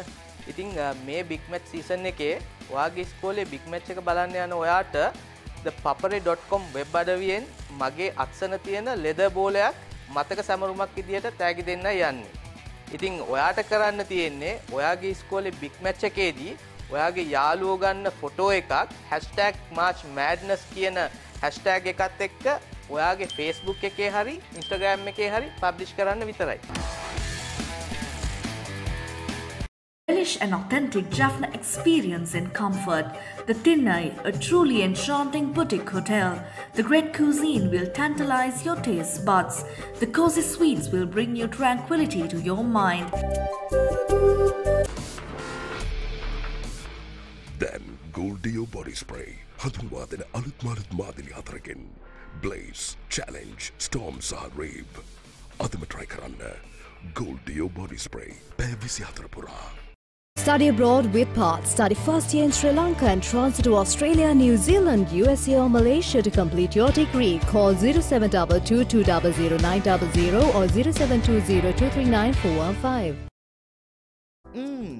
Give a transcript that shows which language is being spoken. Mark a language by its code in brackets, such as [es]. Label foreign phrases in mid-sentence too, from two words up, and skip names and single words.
[si] ඉතින් මේ [en] big match season [si] එකේ ඔයාගේ ඉස්කෝලේ [en] big match [si] එක බලන්න යන ඔයාට ThePapare.com වෙබ් අඩවියෙන් මගේ අත්සන තියෙන ලෙදර් බෝලයක් මතක සැමරුමක් විදියට තෑගි දෙන්නයි යන්නේ. ඉතින් ඔයාට කරන්න තියෙන්නේ ඔයාගේ ඉස්කෝලේ [en] big match [si] එකේදී ඔයාගේ යාළුවෝ ගන්න ෆොටෝ එකක් #MarchMadness කියන හැෂ්ටැග් එකත් එක්ක ඔයාගේ Facebook එකේ හරි Instagram එකේ හරි පබ්ලිෂ් කරන්න විතරයි. [en] Relish an authentic Jaffna experience in comfort. The Thinnai, a truly enchanting boutique hotel. The great cuisine will tantalize your taste buds. The cozy suites will bring you tranquility to your mind. Then Gold Dio Body Spray. [si] හඳුන්වාදන අලුත් මාරුත් මාදිලි හතරකින්. Blaze, Challenge, Storm සහ Rave. අදම try කරන්න. Gold Dio Body Spray. පැය 24 පුරා. [en] Study abroad with Path. Study first year in Sri Lanka and transfer to Australia, New Zealand, USA or Malaysia to complete your degree. Call 0722 200 900 or 0720 239 415.